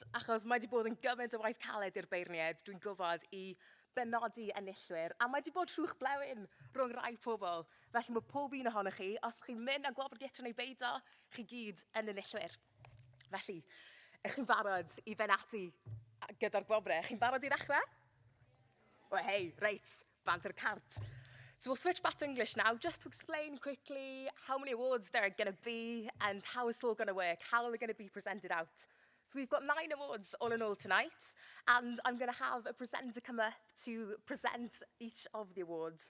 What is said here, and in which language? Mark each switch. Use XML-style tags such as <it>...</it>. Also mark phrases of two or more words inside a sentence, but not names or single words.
<cy>Achos mae wedi bod yn gymaint o waith caled i'r beirniad, dwi'n gwybod, I benodi enillwyr, a mae wedi bod trwch blewyn rhwng rai pobl. Felly mae pob un ohonych chi, os chi'n mynd â Gwobrau neu beido, chi gyd yn enillwyr. Felly, ych chi'n barod I fynd ati gyda'r Gwobrau? Chi'n barod I ddechrau?</cy> <en>Well, hey, right, banter cart. So we'll switch back to English now, just to explain quickly how many awards there are going to be and how it's all going to work, how they're going to be presented out. So we've got 9 awards all in all tonight, and I'm going to have a presenter come up to present each of the awards.</en>